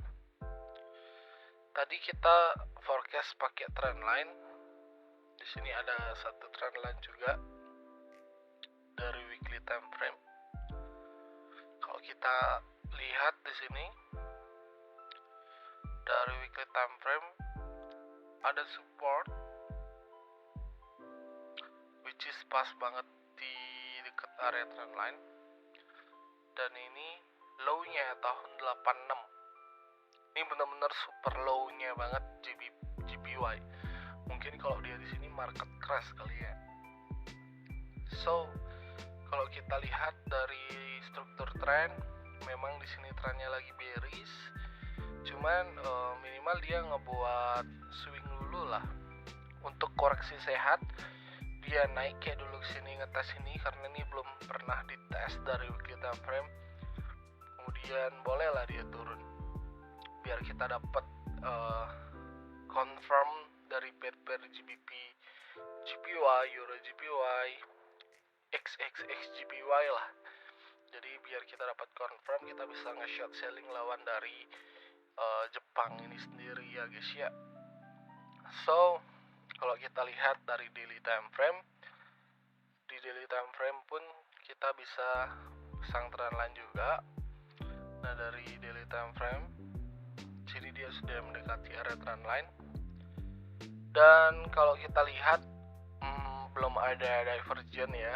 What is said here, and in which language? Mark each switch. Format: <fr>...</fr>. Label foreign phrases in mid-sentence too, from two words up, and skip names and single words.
<id>Tadi kita forecast pakai trend line. Di sini ada satu</id> <en>trend line</en> <id>juga dari</id> <en>weekly time frame.</en> <id>Kalau kita lihat di sini dari</id> <en>weekly time frame</en> <id>ada</id> <en>support which is</en> <id>pas banget di dekat area</id> <en>trend line,</en> <id>dan ini low-nya tahun 86. Ini benar-benar</id> <en>super low-nya</en> <id>banget JPY. Mungkin kalau dia di sini market crash kali ya. So, kalau kita lihat dari struktur trend, memang di sini trennya lagi bearish. Cuman minimal dia ngebuat swing dulu lah. Untuk koreksi sehat, dia naik kayak dulu sini, ngetes ini karena ini belum pernah dites dari</id> <en>weekly time frame.</en> <id>Kemudian bolehlah dia turun biar kita dapat confirm dari pair GBP, JPY, Euro JPY, XXX JPY lah. Jadi biar kita dapat confirm, kita bisa nge-</id> <en>short selling</en> <id>lawan dari Jepang ini sendiri ya guys ya. So kalau kita lihat dari</id> <en>daily time frame,</en> <id>di</id> <en>daily time frame</en> <id>pun kita bisa pasang</id> <en>trend line</en> <id>juga. Nah dari</id> <en>daily time frame</en> <id>sini dia sudah mendekati area</id> <en>trend line,</en> <id>dan kalau kita lihat belum ada divergen ya.</id>